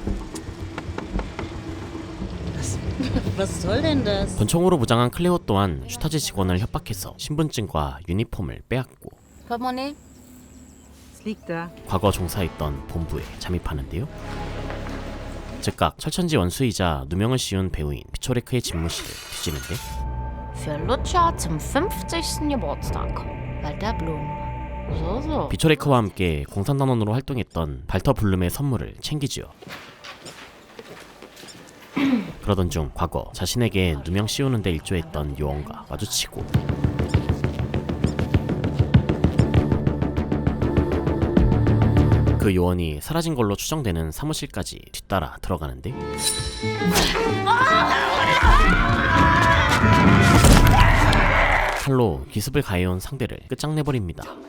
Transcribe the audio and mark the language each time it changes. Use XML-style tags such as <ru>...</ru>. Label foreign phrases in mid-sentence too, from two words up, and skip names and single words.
<de>Was soll denn das?</de> <ko>권총으로 무장한 클레오 또한 슈타지 직원을 협박해서 신분증과 유니폼을 빼앗고</ko> <de>Portemonnaie? Es liegt da.</de> <ko>과거 종사했던 본부에 잠입하는데요. 즉각 철천지 원수이자 누명을 씌운 배우인 비초레크의 집무실을 뒤지는데</ko> <de>Für Lutscher zum 50. Geburtstag. Walter Blum. So.</de> <ko>비초레크와 함께 공산당원으로 활동했던 발터 블룸의 선물을 챙기지요. 그러던 중 과거 자신에게 누명 씌우는 데 일조했던 요원과 마주치고 그 요원이 사라진 걸로 추정되는 사무실까지 뒤따라 들어가는데 칼로 기습을 가해온 상대를 끝장내버립니다.</ko>